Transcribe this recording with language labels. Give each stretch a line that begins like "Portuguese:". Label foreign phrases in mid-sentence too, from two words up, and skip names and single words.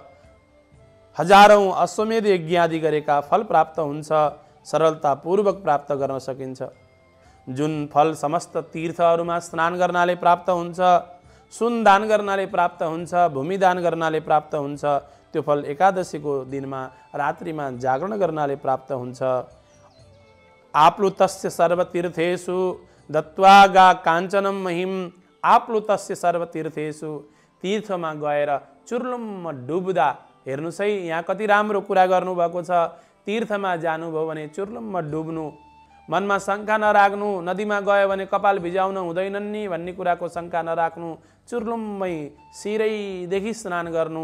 Nepali: हजारौं अश्वमेध यज्ञ आदि गरेका फल प्राप्त हुन्छ, सरलतापूर्वक प्राप्त गर्न सकिन्छ। जुन फल समस्त तीर्थहरूमा स्नान गर्नाले प्राप्त हुन्छ, सुन दान गर्नाले प्राप्त हुन्छ, भूमि दान गर्नाले प्राप्त हुन्छ, त्यो फल एकादशीको दिनमा रात्रिमा जागरण गर्नाले प्राप्त हुन्छ।
Sanskrit: आप्लुतस्य सर्वतीर्थेषु दत्वा गा काञ्चनम महिम। आप्लुतस्य सर्वतीर्थेषु,
Nepali: तीर्थमा गएर चुर्लुम्म डुब्दा, हेर्नुहोस् है यहाँ कति राम्रो कुरा गर्नुभएको छ। तीर्थमा जानुभयो भने चुर्लुम्म डुब्नु, मनमा शङ्का नराख्नु, नदीमा गयो भने कपाल भिजाउन हुँदैनन् नि भन्ने कुराको शङ्का नराख्नु, चुर्लुम्मै शिरैदेखि स्नान गर्नु।